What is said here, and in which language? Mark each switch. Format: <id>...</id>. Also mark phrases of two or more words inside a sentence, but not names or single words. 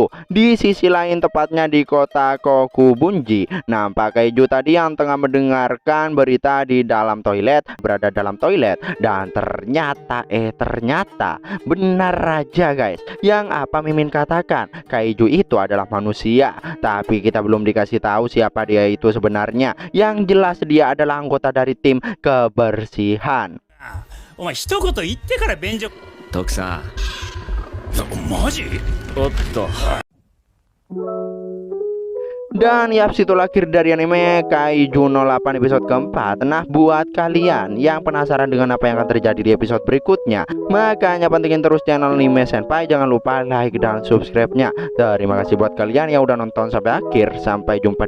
<id>Di sisi lain, tepatnya di kota Kokubunji, nampak Kaiju tadi yang tengah mendengarkan berita di dalam toilet, berada dalam toilet, dan ternyata benar aja, guys, yang apa Mimin katakan, Kaiju itu adalah manusia. Tapi kita belum dikasih tahu siapa dia itu sebenarnya. Yang jelas dia adalah anggota dari tim kebersihan.</id> <ja>お前一言言ってから便所。徳さん。マジ？おっと。</ja> <id>Dan ya, situlah akhir dari anime Kaiju 08 episode keempat. Nah, buat kalian yang penasaran dengan apa yang akan terjadi di episode berikutnya, makanya pentingin terus channel Anime Senpai. Jangan lupa like dan subscribe-nya. Terima kasih buat kalian yang udah nonton sampai akhir.</id>